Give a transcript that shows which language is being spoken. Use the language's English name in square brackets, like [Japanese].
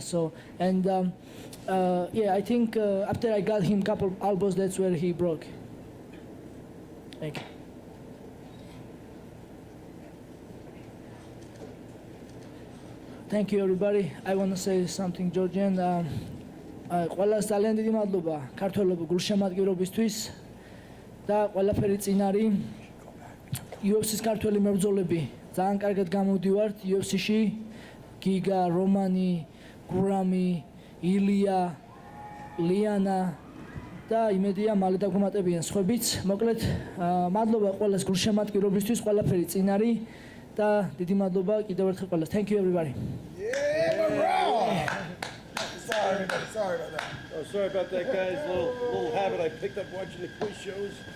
[English] So and I think after I got him a couple elbows, that's where he broke. Thank you. thank you everybody. I want to say something Georgian. [Georgian] ყველას ძალიან დიდი მადლობა ქართველებო გულშემატკივრობისთვის და ყველაფერი წინ არის. UFC-ს ქართველი მებრძოლები ძალიან კარგად გამოდივართ UFC-ში. გიგა, რომანი, გურამი, ილია, ლიანა და იმედია მალე დაგვემატებიან სხვებიც. მოკლედ მადლობა ყველას გულშემატკივრობისთვის, ყველაფერი წინ არის და დიდი მადლობა კიდევ ერთხელ ყველას. [English] Thank you everybody. Sorry about that. Oh, sorry about that, guys. Little habit I picked up watching the quiz shows.